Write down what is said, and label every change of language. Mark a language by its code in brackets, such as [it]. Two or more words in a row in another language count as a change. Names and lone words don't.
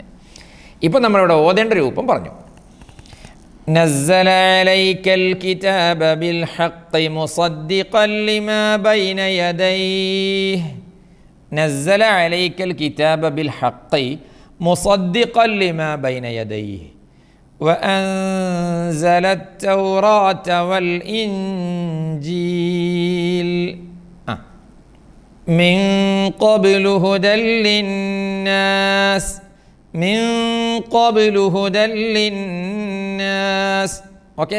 [ml] ഇപ്പോൾ നമ്മളിവിടെ ഓതേണ്ട രൂപം പറഞ്ഞു. [ar] نزل عليك الكتاب بالحق مصدقا لما بين يديه. نزل عليك الكتاب بالحق مصدقا لما بين يديه وأنزل التوراة والإنجيل من قبل هدى للناس من قبل هدى للناس. أوكي.